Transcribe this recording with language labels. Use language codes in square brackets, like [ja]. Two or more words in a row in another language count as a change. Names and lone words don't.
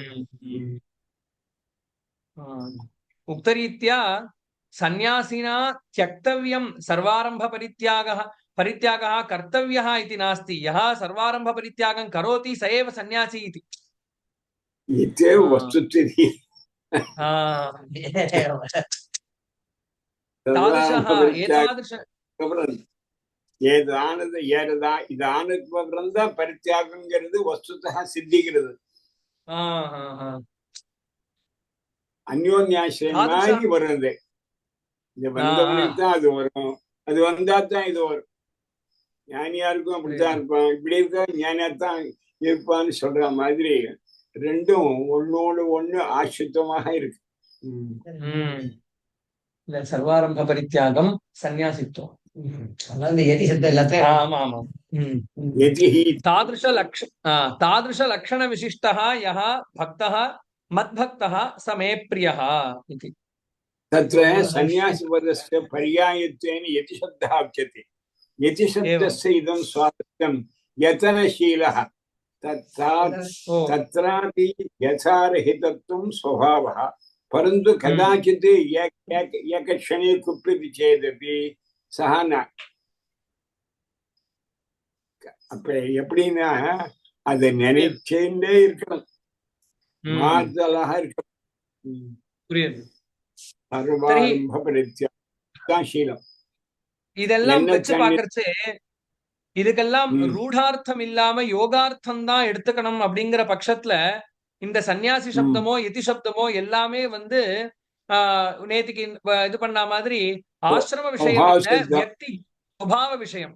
[sa] उक्तरीत्या सन्यासिना त्यक्तव्यं सर्वारम्भ परित्यागः कर्तव्यः इति नास्ति। यः सर्वारम्भ परित्यागं करोति स एव सन्यासी इति। इत्येव वस्तुस्थितिः। तादृशः एतादृश [ta] இதானதுக்கு பரித்தியாகங்கிறது வஸ்துதா சித்திக்கிறது. அந்யோன்யாசிரியமாகி வருது. இது வந்தவனுக்கு தான் அது வரும், அது வந்தா தான் இது வரும். ஞானியா இருக்கும் அப்படித்தான் இருப்பான், இப்படி இருக்க ஞானியாத்தான் இருப்பான்னு சொல்ற மாதிரி ரெண்டும் ஒன்னோடு ஒண்ணு ஆசிரித்தமாக இருக்கு. [sa] सर्वारंभ परित्यागम सन्यासित्वम् तादृश लक्षण विशिष्टः यः भक्तः मद्भक्तः स मे प्रियः इति। तत्र सन्यासिपदस्य पर्यायत्वेन यतिशब्दः उच्यते। यतिशब्दस्य इदं स्वातन्त्र्यं यतनशीलः तत्रापि यथारहितत्वं स्वभावः, परन्तु कदाचित् एकक्षणे कुप्यति चेदपि सः न. [ta] அப்ப எப்படின்னா அதை நினைச்சே இருக்கணும், மாறுதலாக இருக்கணும். இதெல்லாம் வச்சு பாக்கறச்சே இதுக்கெல்லாம் ரூಢார்த்தம் இல்லாம யோகார்த்தம் தான் எடுத்துக்கணும் அப்படிங்கிற பட்சத்துல இந்த சன்னியாசி சப்தமோ யதி சப்தமோ எல்லாமே வந்து நேத்திக்கு இது பண்ண மாதிரி ஆசிரம விஷயம் இல்ல, வியக்தி சுபாவ விஷயம்.